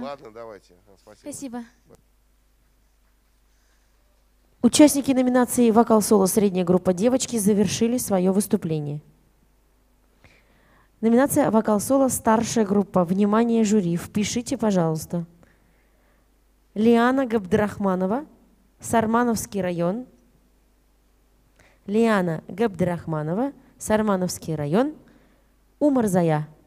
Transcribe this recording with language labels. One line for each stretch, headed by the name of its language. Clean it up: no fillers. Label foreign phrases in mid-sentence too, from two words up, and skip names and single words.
Russian: Ладно, давайте. Спасибо. Спасибо. Участники номинации «Вокал-соло. Средняя группа девочки» завершили свое выступление. Номинация «Вокал-соло. Старшая группа». Внимание, жюри, впишите, пожалуйста. Лиана Габдрахманова, Сармановский район. Лиана Габдрахманова, Сармановский район. Умарзая.